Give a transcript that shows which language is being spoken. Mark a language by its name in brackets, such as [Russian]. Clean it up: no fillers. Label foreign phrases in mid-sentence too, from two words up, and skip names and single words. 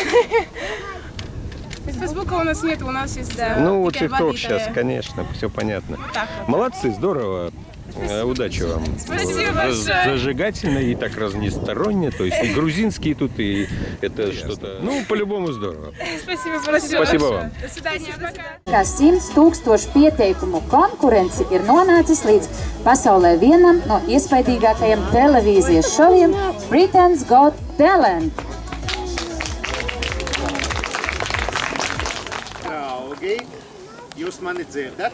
[Russian] Фейсбука у нас нет, у нас есть, да. Ну, вот такая ТикТок валютая. сейчас, конечно, все понятно. так вот. Молодцы, здорово. Удачи вам. Спасибо большое. Зажигательно и так разносторонне. То есть и грузинский тут, и это что-то. Ну, по-любому здорово. Спасибо большое. Спасибо вам. До свидания. Пока. [Latvian] Kā 100 000 pieteikumu konkurence ir nonācis līdz pasaulē vienam no iespaidīgākajiem televīzijas šoviem Britain's Got Talent. Draugi, jūs mani dzirdat?